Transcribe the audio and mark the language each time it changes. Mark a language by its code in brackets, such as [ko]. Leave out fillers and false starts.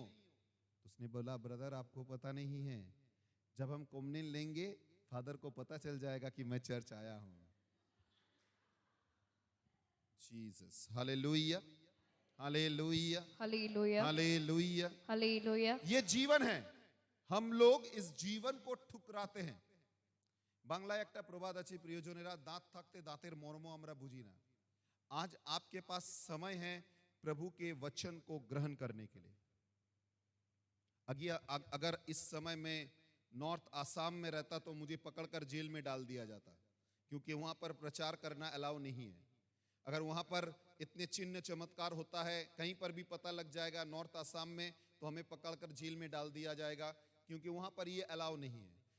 [hi] तो उसने बोला, ब्रदर आपको पता नहीं है, जब हम कॉम्युनियन लेंगे फादर को पता चल जाएगा कि मैं चर्च आया हूं। Jesus, hallelujah, hallelujah, hallelujah, hallelujah. Hallelujah. ये जीवन है, हम लोग इस जीवन को ठुकराते हैं। [bn] বাংলায় একটা প্রবাদ আছে, প্রিয়জনেরা, দাঁত থাকতে দাঁতের মর্ম আমরা বুঝি না। [hi] आज आपके पास समय है प्रभु के वचन को ग्रहण करने के लिए। अगर इस समय में नॉर्थ आसाम में रहता तो मुझे पकड़कर जेल में डाल दिया जाता, क्योंकि वहां पर प्रचार करना अलाउ नहीं है। अगर वहां पर इतने चिन्ह चमत्कार होता है, कहीं पर भी पता लग जाएगा नॉर्थ आसाम में, तो हमें पकड़कर जेल में डाल दिया जाएगा, क्योंकि वहां पर ये अलाउ नहीं है।